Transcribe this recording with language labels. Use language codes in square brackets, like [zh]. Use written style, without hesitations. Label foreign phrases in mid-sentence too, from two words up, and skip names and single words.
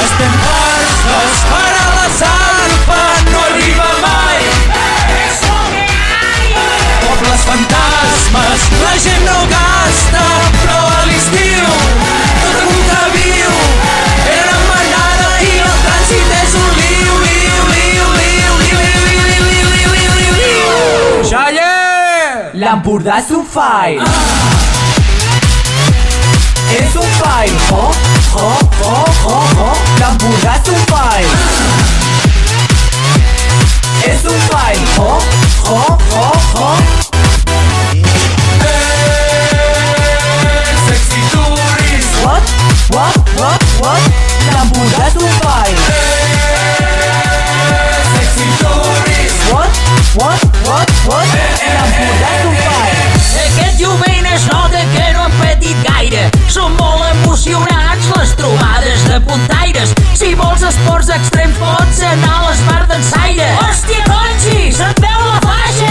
[ca] Estem farts d'esperar la zarpa, no arriba mai. Pobles fantasmes, la gent no gasta, però a l'estiu tot el món que viu era manada i el trànsit és un liu, liu, liu, liu, liu, liu, liu, liu, liu, liu, liu, liu. Xalle! L'Empordà és un file. És un file. Oh, oh, oh, oh, oh. L'Empordà és un file. És un file. Oh, oh, oh, oh. [en] Sexy tourist. [ca] What? L'Empordà és un file. [en] Sexy tourist. [ca] What? L'Empordà és un file. Aquest jovent es nota que no han patit gaire. Són molt emocionants les trobades de puntaires. Si vols esports extrems pots anar a l'Esbar d'Ensaire. Hòstia, Conxi, se't veu la faixa!